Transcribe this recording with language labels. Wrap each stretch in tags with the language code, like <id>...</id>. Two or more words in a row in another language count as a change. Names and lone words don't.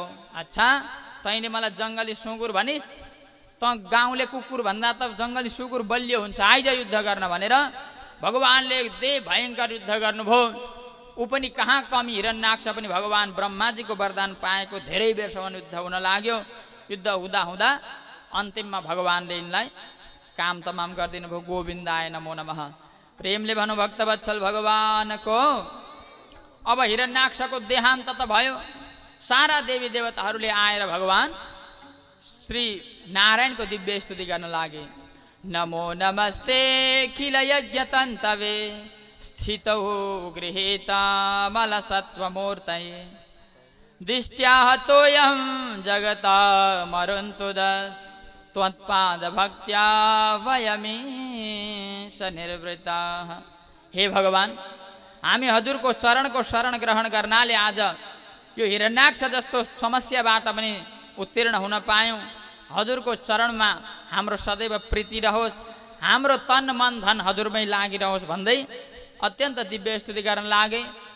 <ne>अच्छा तैँले मलाई जङ्गली सुँगुर भनिस्, त गाउँले कुकुर भन्दा त जङ्गली सुँगुर बलियो हुन्छ, आइज युद्ध गर्न भनेर भगवानले भयङ्कर युद्ध गर्नुभयो। ऊ पनि कहाँ कमी, हिरण्याक्ष पनि भगवान ब्रह्माजीको वरदान पाएको धेरै बेरसम्म युद्ध हुन लाग्यो। युद्ध हुँदा हुँदा अन्तिममा भगवानले यिनलाई काम तमाम गरिदिनु भयो।</ne> <sa>गोविन्दाय नमो नमः।</sa> <ne>प्रेमले भनु भक्तवत्सल भगवानको। अब हिरण्याक्षको देहान्त त भयो, सारा देवी देवताहरूले आएर भगवान श्री नारायणको दिव्य स्तुति गर्न लागे।</ne> <sa>नमो नमस्ते खिल यज्ञ तन्तवे स्थितौ गृहीत मलसत्वमूर्तये दृष्ट्या हतोऽयं जगत मरुन्तु दश त्वत्पाद भक्त्या वयमीश निर्वृताः।</sa> <ne>हे भगवान हामी हजुरको चरणको शरण ग्रहण गर्नाले आज यो हिरण्याक्ष जस्तो समस्याबाट पनि उत्तीर्ण हुन पायौँ। हजुरको चरणमा हाम्रो सदैव प्रीति रहोस्, हाम्रो तन मन धन हजुरमै लागिरहोस् भन्दै अत्यन्त दिव्य स्तुति गर्न लागे।</ne>